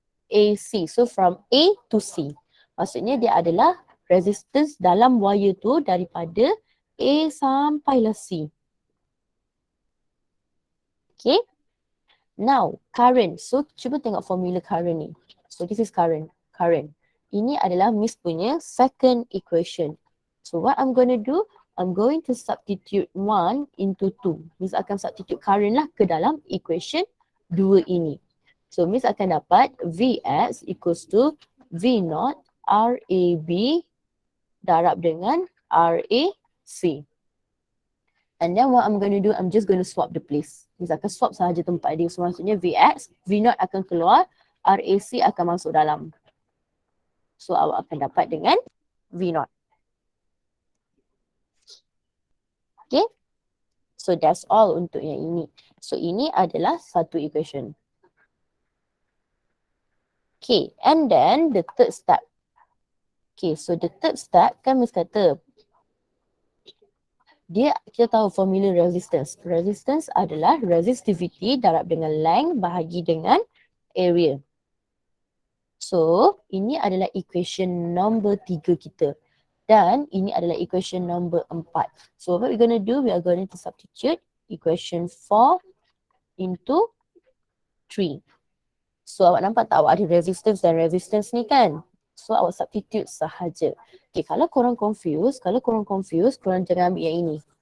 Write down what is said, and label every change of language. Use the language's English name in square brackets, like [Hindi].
[Malay] AC. [English] So from A to C. [Malay] Maksudnya dia adalah resistance dalam wire tu daripada A sampailah C. [English] Okay. Now, current. So, [Malay] cuba tengok formula current ni. [English] So, this is current. Current. [Malay] Ini adalah Miss punya second equation. [English] So, what I'm going to do, I'm going to substitute 1 into 2. [Malay] Miss akan substitute current lah ke dalam equation 2 ini. So, Miss akan dapat Vx equals to V0 RAB darab dengan RAC. [English] And then what I'm going to do, I'm just going to swap the place. [Malay] Miss akan swap sahaja tempat dia. So maksudnya Vx, V0 akan keluar, RAC akan masuk dalam. So awak akan dapat dengan V0. [English] Okay. So that's all [Malay] untuk yang ini. So ini adalah satu equation. [English] Okay. And then the third step. Okay. So the third step [Malay] kan Miss kata, kita tahu formula resistance. Resistance adalah resistivity darab dengan length bahagi dengan area. So, ini adalah equation number 3 kita. Dan ini adalah equation number 4. [English] So, what we're going to do, we are going to substitute equation 4 into 3. [Malay] So, awak nampak tak awak ada resistance dan resistance ni kan? So, awak substitute sahaja. Okay, kalau korang confused, korang jangan ambil yang ini.